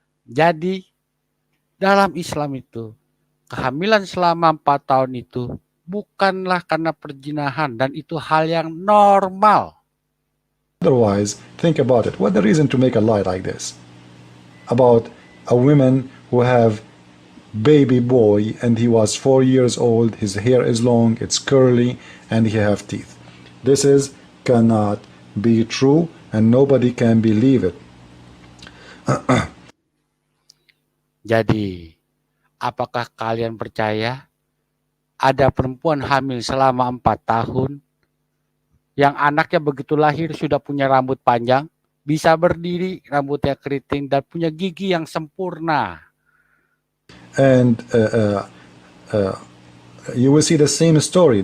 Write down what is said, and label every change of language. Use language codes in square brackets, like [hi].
[id] Jadi dalam Islam itu kehamilan selama 4 tahun itu bukanlah karena perzinahan, dan itu hal yang normal. [en] Otherwise, think about it. What the reason to make a lie like this? About a woman who have baby boy and he was 4 years old, his hair is long, it's curly, and he have teeth. This is cannot be true and nobody can believe it. [id] Jadi, apakah kalian percaya ada perempuan hamil selama 4 tahun yang anaknya begitu lahir sudah punya rambut panjang, bisa berdiri, rambutnya keriting, dan punya gigi yang sempurna? [en] And you will see the same story.